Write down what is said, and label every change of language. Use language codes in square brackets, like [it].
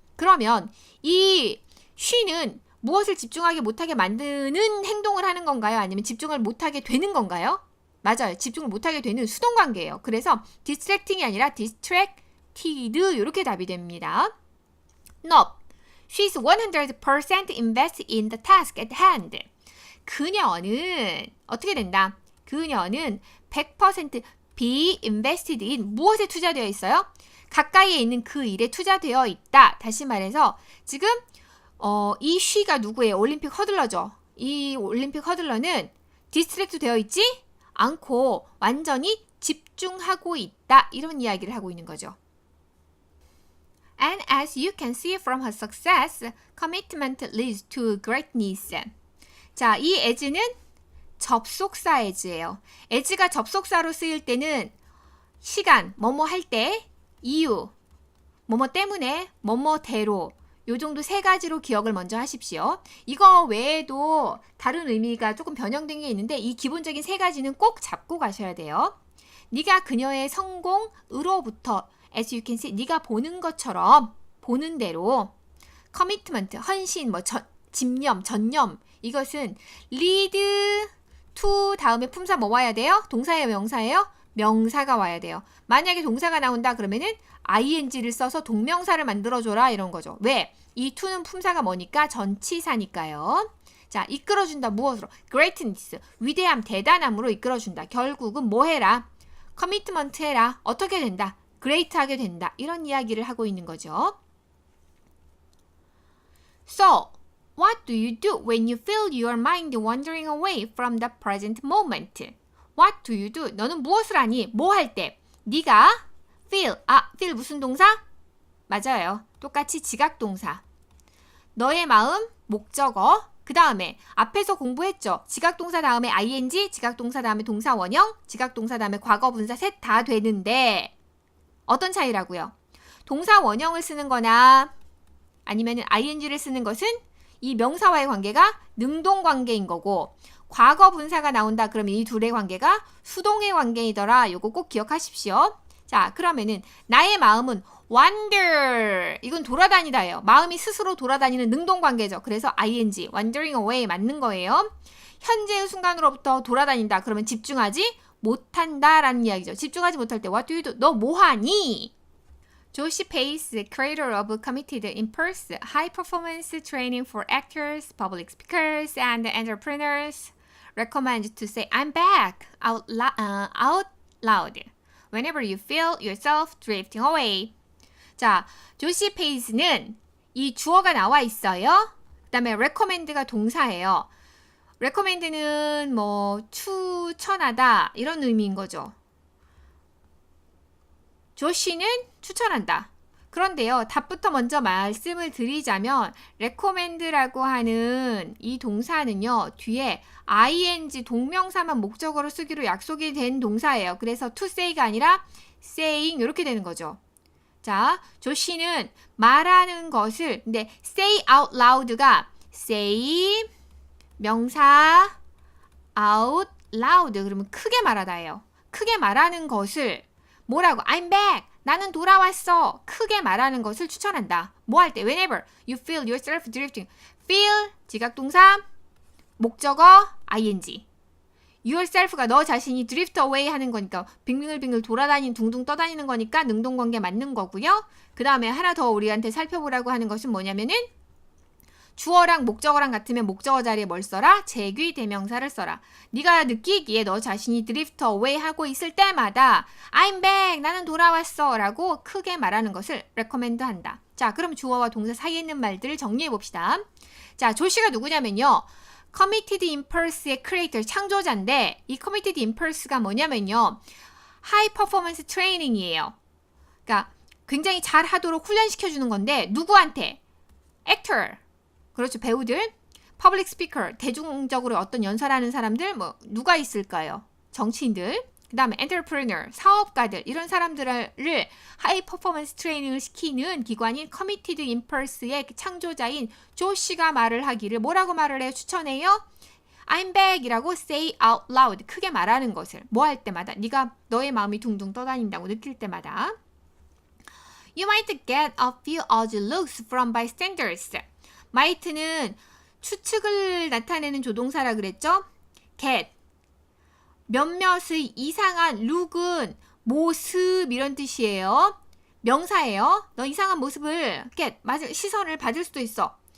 [ko] 그러면 이 she는 무엇을 집중하게 못하게 만드는 행동을 하는 건가요? 아니면 집중을 못하게 되는 건가요? 맞아요. 집중을 못하게 되는 수동 관계예요. 그래서 distracting이 아니라 distracted 이렇게 답이 됩니다. [en] Nope. She's 100% invested in the task at hand. [ko] 그녀는 어떻게 된다? 그녀는 100% [en] be invested in [ko] 무엇에 투자되어 있어요? 가까이에 있는 그 일에 투자되어 있다. 다시 말해서 지금 이 she가 누구예요? 올림픽 허들러죠. 이 올림픽 허들러는 디스트랙트 되어 있지 않고 완전히 집중하고 있다. 이런 이야기를 하고 있는 거죠. [en] And as you can see from her success, commitment leads to greatness. [ko] 자, 이 as는 접속사 as예요. as가 접속사로 쓰일 때는 시간, 뭐뭐 할 때, 이유, 뭐뭐 때문에, 뭐뭐대로 요 정도 세 가지로 기억을 먼저 하십시오. 이거 외에도 다른 의미가 조금 변형된 게 있는데 이 기본적인 세 가지는 꼭 잡고 가셔야 돼요. 네가 그녀의 성공으로부터 [en] as you can see, [ko] 네가 보는 것처럼 보는 대로 commitment, 헌신, 집념, 전념 이것은 [en] lead to [ko] 다음에 품사 뭐 와야 돼요? 동사예요, 명사예요? 명사가 와야 돼요. 만약에 동사가 나온다 그러면은 ing를 써서 동명사를 만들어줘라 이런 거죠. 왜? 이 to는 품사가 뭐니까 전치사니까요. 자, 이끌어준다 무엇으로? greatness, 위대함, 대단함으로 이끌어준다. 결국은 뭐 해라? 커미트먼트 해라. 어떻게 된다? great하게 된다. 이런 이야기를 하고 있는 거죠. [en] So, what do you do when you feel your mind wandering away from the present moment? What do you do? [ko] 너는 무엇을 하니? 뭐 할 때? 네가 feel, feel 무슨 동사? 맞아요. 똑같이 지각동사. 너의 마음, 목적어. 그 다음에 앞에서 공부했죠. 지각동사 다음에 ing, 지각동사 다음에 동사원형, 지각동사 다음에 과거분사 셋 다 되는데 어떤 차이라고요? 동사원형을 쓰는 거나 아니면 ing를 쓰는 것은 이 명사와의 관계가 능동관계인 거고 과거분사가 나온다 그러면 이 둘의 관계가 수동의 관계이더라. 요거 꼭 기억하십시오. 자, 그러면은 나의 마음은 wander. 이건 돌아다니다예요. 마음이 스스로 돌아다니는 능동관계죠. 그래서 ing, [en] wandering away [ko] 맞는 거예요. 현재의 순간으로부터 돌아다닌다. 그러면 집중하지 못한다라는 이야기죠. 집중하지 못할 때 [en] what do you do? [ko] 너 뭐하니? [en] 조시 페이스, creator of committed impulse, high performance training for actors, public speakers, and entrepreneurs, recommends to say I'm back out loud whenever you feel yourself drifting away. [ko] 자, 조시 페이스는 이 주어가 나와 있어요. 그 다음에 recommend가 동사예요. recommend는 뭐 추천하다 이런 의미인 거죠. 조시는 추천한다. 그런데요, 답부터 먼저 말씀을 드리자면 recommend라고 하는 이 동사는요, 뒤에 ing 동명사만 목적어로 쓰기로 약속이 된 동사예요. 그래서 to say가 아니라 saying 이렇게 되는 거죠. 자, 조시는 말하는 것을, 근데 [en] say out loud [ko] 가 say 명사 out loud 그러면 크게 말하다예요. 크게 말하는 것을 뭐라고? [en] I'm back. [ko] 나는 돌아왔어. 크게 말하는 것을 추천한다. 뭐 할 때? [en] Whenever you feel yourself drifting. [ko] feel 지각동사 목적어 ing. yourself가 너 자신이 [en] drift away [ko] 하는 거니까 빙글빙글 돌아다니는 둥둥 떠다니는 거니까 능동관계 맞는 거고요. 그 다음에 하나 더 우리한테 살펴보라고 하는 것은 뭐냐면은 주어랑 목적어랑 같으면 목적어 자리에 뭘 써라? 제귀 대명사를 써라. 네가 느끼기에 너 자신이 [en] drift away [ko] 하고 있을 때마다 [en] I'm back, [ko] 나는 돌아왔어 라고 크게 말하는 것을 recommend 한다. 자, 그럼 주어와 동사 사이에 있는 말들을 정리해 봅시다. 자, 조시가 누구냐면요. committed impulse의 creator, 창조자인데 이 committed impulse가 뭐냐면요. [en] high performance training [ko] 이에요. 그러니까 굉장히 잘하도록 훈련시켜주는 건데 누구한테? actor. 그렇죠. 배우들, public speaker, 대중적으로 어떤 연설하는 사람들, 뭐 누가 있을까요? 정치인들, 그 다음에 entrepreneur, 사업가들, 이런 사람들을 하이 퍼포먼스 트레이닝을 시키는 기관인 committed impulse의 창조자인 조시가 말을 하기를 뭐라고 말을 해요? 추천해요? [en] I'm back [ko] 이라고 [en] say out loud, [ko] 크게 말하는 것을 뭐 할 때마다, 네가 너의 마음이 둥둥 떠다닌다고 느낄 때마다. [en] You might get a few odd looks from bystanders. [ko] might는 추측을 나타내는 조동사라 그랬죠? get 몇몇의 이상한 look은 모습 이런 뜻이에요. 명사예요. 너 이상한 모습을 get 시선을 받을 수도 있어.